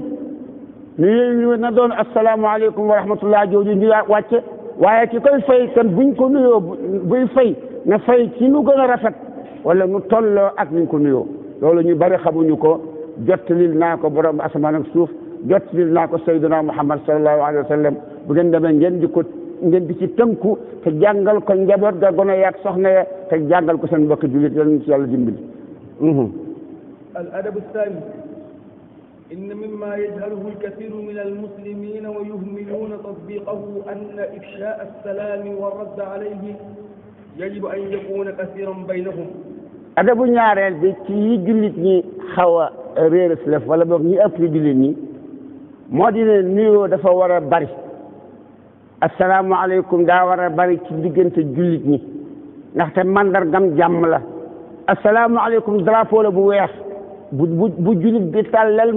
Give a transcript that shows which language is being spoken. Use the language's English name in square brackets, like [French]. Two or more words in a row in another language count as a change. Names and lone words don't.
[Wolof] nuyoo na doon [Arabic] السلام عليكم ورحمة الله [Wolof] jooju ñu wàcce waaye ki koy fay kan buñ ko nuyoo buy fay na fay ci nu gën a rafet wala nu tolloo ak niñ ko nuyoo loolu ñu bari xamuñu ko jottalil naa ko borom asamaan ak suuf jottalil naa ko Seydina Muhammad [Arabic] صلى الله عليه وسلم [Wolof] bu ngeen demee ngeen di ci tënku te jàngal ko njaboot ga gone yaak soxna ya te jàngal ko seen mbokk jullit yal ci yàlla dimbali [Arabic] الأدب الثاني إن مما يجهله الكثير من المسلمين ويهملون تطبيقه أن إفشاء السلام والرد عليه يجب أن يكون كثيرا بينهم [Wolof] adabu ñaareel bi ci yi jullit ñi xaw a réer lef wala boog ñi ëpp jullit ñi moo di ne nuyoo dafa war a bari asalaamaaleykum daa war a bari ci diggante jullit ñi ndaxte mandargam jàmm la asalaamaaleykum drapeau la bu weex bu jullit bi tàllal